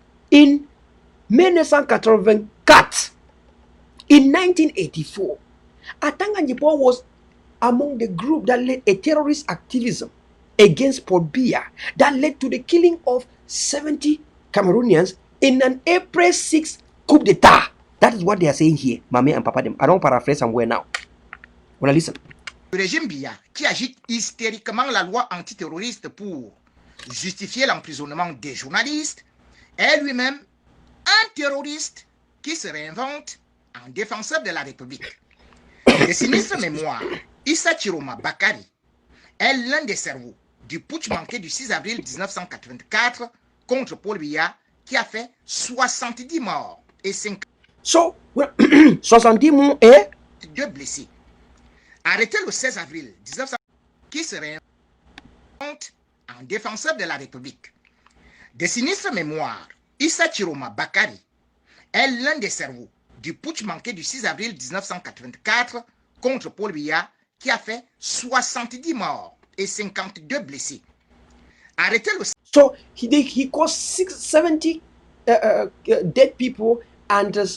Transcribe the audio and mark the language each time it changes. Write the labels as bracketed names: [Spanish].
[English] In 1984, in 1984, Atanga Njipo was among the group that led a terrorist activism against Paul Biya that led to the killing of 70 Cameroonians in an April 6 coup d'etat. That is what they are saying here, Mame and Papa. I don't paraphrase somewhere now. Wanna listen? [French] le régime Biya qui agite hystériquement la loi antiterroriste pour justifier l'emprisonnement des journalistes est lui-même un terroriste qui se réinvente en défenseur de la République. De sinistre mémoire, Issa Chiroma Bakari est l'un des cerveaux du putsch manqué du 6 avril 1984 contre Paul Biya qui a fait 70 morts et 52 So, 70 morts et blessés. Arrêté le 16 avril 1984, qui se réinvente en défenseur de la République. De sinistre mémoire, Issa Chiroma Bakari est l'un des cerveaux du putsch manqué du 6 avril 1984 contre Paul Biya qui a fait 70 morts et 52 blessés. Arrêté le [English] so he caused 70 dead people and